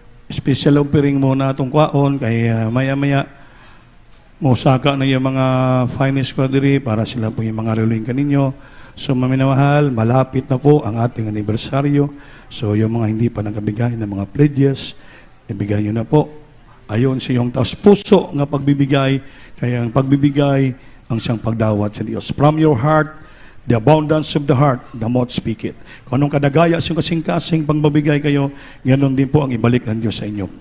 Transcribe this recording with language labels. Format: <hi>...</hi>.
<tl>Special love offering muna itong kwaon, kay maya-maya, musaka na yung mga finance quadri para sila po yung mga reluin kaninyo. So, maminamahal, malapit na po ang ating anibersaryo. So, yung mga hindi pa nakabigay ng mga pledges, ibigay nyo na po. Ayon sa iyong taos puso nga pagbibigay, kaya ang pagbibigay ang siyang pagdawat sa Diyos.</tl> <en>From your heart, the abundance of the heart, the mouth speak it.</en> <tl>Kung anong kadagaya sa kasing-kasing pangbabigay kayo, ganoon din po ang ibalik ng Diyos sa inyo.</tl>